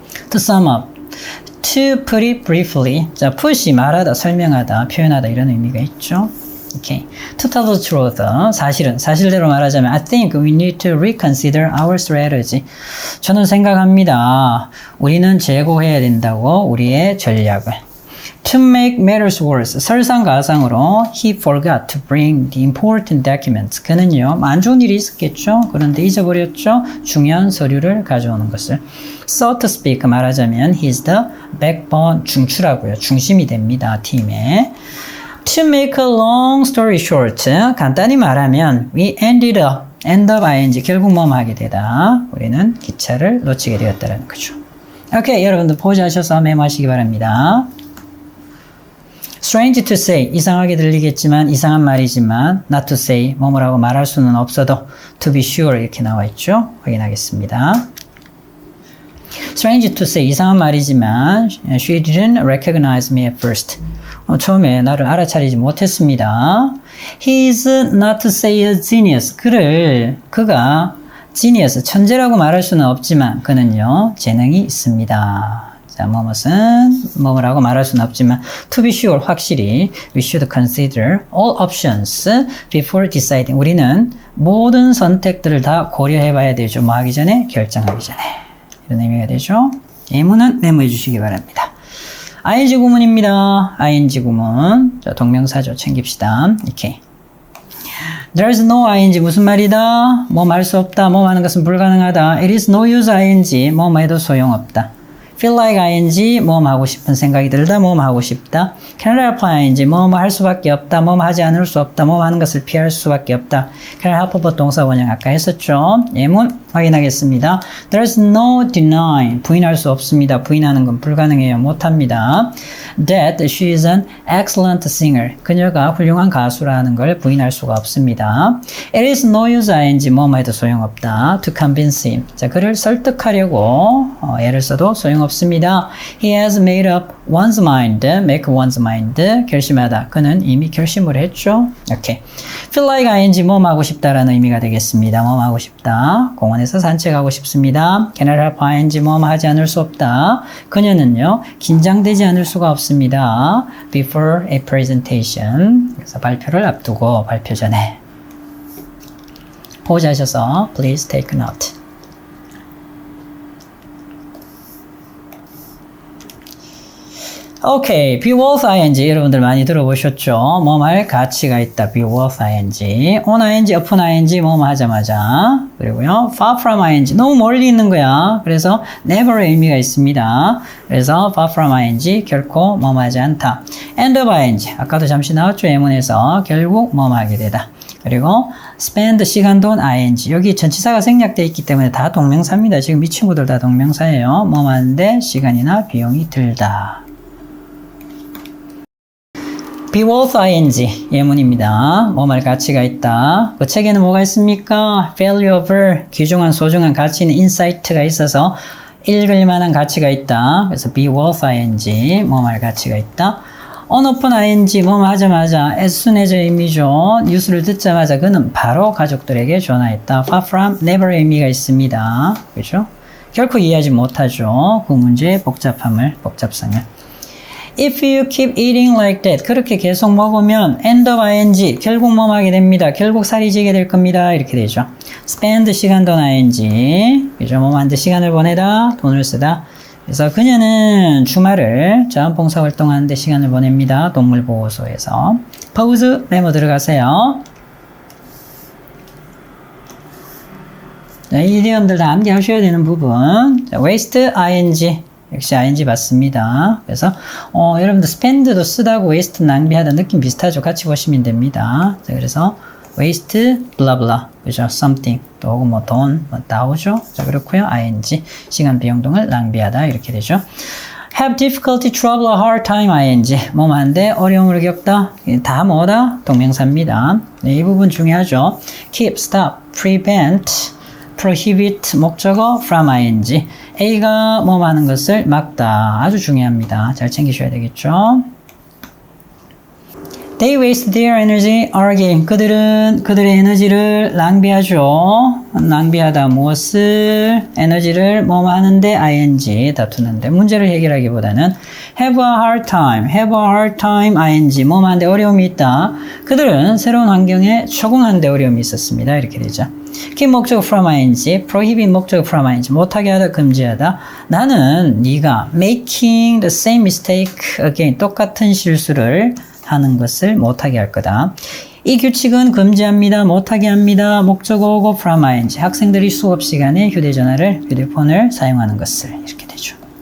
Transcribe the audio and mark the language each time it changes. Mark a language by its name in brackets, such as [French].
[English] To sum up, to put it briefly. [Korean] 자, put이 말하다, 설명하다, 표현하다 이런 의미가 있죠. [English] Okay. To tell the truth, [Korean] 사실대로 말하자면 [English] I think we need to reconsider our strategy. [Korean] 저는 생각합니다. 우리는 재고해야 된다고 우리의 전략을. [English] To make matters worse, [Korean] 설상가상으로 [English] he forgot to bring the important documents. [Korean] 그는요, 안 좋은 일이 있었겠죠. 그런데 잊어버렸죠. 중요한 서류를 가져오는 것을. [English] So to speak, [Korean] 말하자면 [English] he's the backbone, [Korean] 중추라고요. 중심이 됩니다. 팀에. [English] To make a long story short, [Korean] 간단히 말하면 [English] we end up ing, [Korean] 결국 뭐뭐 하게 되다. 우리는 기차를 놓치게 되었다는 거죠. 오케이, 여러분들 포즈하셔서 메모하시기 바랍니다. [English] Strange to say, [Korean] 이상하게 들리겠지만 이상한 말이지만 [English] not to say, [Korean] 뭐뭐라고 말할 수는 없어도 [English] to be sure [Korean] 이렇게 나와 있죠. 확인하겠습니다. [English] Strange to say, [Korean] 이상한 말이지만 [English] she didn't recognize me at first. [Korean] 처음에 나를 알아차리지 못했습니다. [English] He is not to say a genius. [Korean] 그가 genius, 천재라고 말할 수는 없지만 그는요, 재능이 있습니다. 자, 뭐뭐라고 말할 수는 없지만 [English] to be sure, [Korean] 확실히 [English] we should consider all options before deciding. [Korean] 우리는 모든 선택들을 다 고려해 봐야 되죠. 뭐 하기 전에? 결정하기 전에. 이런 의미가 되죠. 예문은 메모해 주시기 바랍니다. ing 구문입니다. ing 구문. 자, 동명사죠. 챙깁시다. 이렇게. [English] There's no ing [Korean] 무슨 말이다? 뭐 말 수 없다. 뭐 하는 것은 불가능하다. [English] It is no use ing. [Korean] 뭐 해도 소용없다. [English] feel like ing [Korean] 뭐뭐 하고 싶은 생각이 들다 뭐뭐 하고 싶다. [English] cannot help ing [Korean] 뭐뭐 할 수밖에 없다. 뭐뭐 하지 않을 수 없다. 뭐뭐 하는 것을 피할 수밖에 없다. [English] cannot help but [Korean] 동사 원형 아까 했었죠. 예문 확인하겠습니다. [English] There's no denying [Korean] 부인할 수 없습니다. 부인하는 건 불가능해요. 못합니다. [English] That she is an excellent singer [Korean] 그녀가 훌륭한 가수라는 걸 부인할 수가 없습니다. [English] It is no use ing [Korean] 뭐뭐 해도 소용없다. To convince him 자 그를 설득하려고 애를 써도 소용없습니다. [English] He has made up one's mind make one's mind [Korean] 결심하다 그는 이미 결심을 했죠. 이렇게 [English] feel like ing [Korean] 뭐뭐 하고 싶다라는 의미가 되겠습니다. 뭐뭐 하고 싶다. 공원에서 산책하고 싶습니다. [English] cannot help ing [Korean] 뭐뭐 하지 않을 수 없다. 그녀는요 긴장되지 않을 수가 없습니다. [English] before a presentation [Korean] 그래서 발표를 앞두고 발표 전에 보자셔서 [English] please take note. [Korean] 오케이, [English] be worth ing [Korean] 여러분들 많이 들어보셨죠? 뭐뭐 할 가치가 있다. [English] be worth ing, on ing, upon ing [Korean] 뭐뭐 하자마자 그리고요 [English] far from ing [Korean] 너무 멀리 있는 거야. 그래서 never의 의미가 있습니다. 그래서 [English] far from ing [Korean] 결코 뭐뭐 하지 않다. [English] end of ing [Korean] 아까도 잠시 나왔죠? 예문에서 결국 뭐뭐 하게 되다. 그리고 spend 시간 돈 ing 여기 전치사가 생략되어 있기 때문에 다 동명사입니다. 지금 이 친구들 다 동명사예요. 뭐뭐 하는데 시간이나 비용이 들다. [English] be worth ing [Korean] 예문입니다. 뭐말 가치가 있다. 그 책에는 뭐가 있습니까? valuable 귀중한 소중한 가치 있는 insight가 있어서 읽을 만한 가치가 있다. 그래서 [English] be worth ing [Korean] 뭐말 가치가 있다. [English] on upon ing [Korean] 뭐뭐 하자마자 [English] as soon as [Korean] 의미죠. 뉴스를 듣자마자 그는 바로 가족들에게 전화했다. [English] far from [Korean] never의 의미가 있습니다. 그렇죠? 결코 이해하지 못하죠. 그 문제의 복잡성을. [English] If you keep eating like that [Korean] 그렇게 계속 먹으면 [English] end of ing [Korean] 결국 뭐 하게 됩니다. 결국 살이 찌게 될 겁니다. 이렇게 되죠. spend 시간 돈 ing 그죠? 뭐 만들 시간을 보내다 돈을 쓰다. 그래서 그녀는 주말을 자원봉사 활동하는데 시간을 보냅니다. 동물보호소에서. pause 메모 들어가세요. 자, 이 이디엄들 다 암기하셔야 되는 부분. 자, [English] waste ing [Korean] 역시 ing 맞습니다. 그래서 여러분들 spend도 쓰다고 waste 낭비하다 느낌 비슷하죠. 같이 보시면 됩니다. 자, 그래서 [English] waste blah blah [Korean] 그죠? something 또 뭐 돈 뭐 나오죠. 자, 그렇고요. ing 시간 비용 등을 낭비하다 이렇게 되죠. [English] have difficulty, trouble, hard time ing [Korean] 뭐뭐 한데 어려움을 겪다 다 뭐다? 동명사입니다. 네, 이 부분 중요하죠. [English] keep, stop, prevent prohibit [Korean] 목적어 [English] from ing [Korean] A가 뭐 하는 것을 막다 아주 중요합니다. 잘 챙기셔야 되겠죠. [English] They waste their energy arguing [Korean] 그들은 그들의 에너지를 낭비하죠. 낭비하다 무엇을 에너지를 뭐 하는데 ing 다투는데 문제를 해결하기보다는 [English] have a hard time ing [Korean] 뭐 하는데 어려움이 있다. 그들은 새로운 환경에 적응하는데 어려움이 있었습니다. 이렇게 되죠. keep 목적 [English] from ing, [Korean] prohibit 목적 from ing 못하게 하다 금지하다. 나는 네가 [English] making the same mistake again [Korean] 똑같은 실수를 하는 것을 못하게 할 거다. 이 규칙은 금지합니다. 못하게 합니다. 목적어고 [English] from ing [Korean] 학생들이 수업 시간에 휴대폰을 사용하는 것을 이렇게 되죠.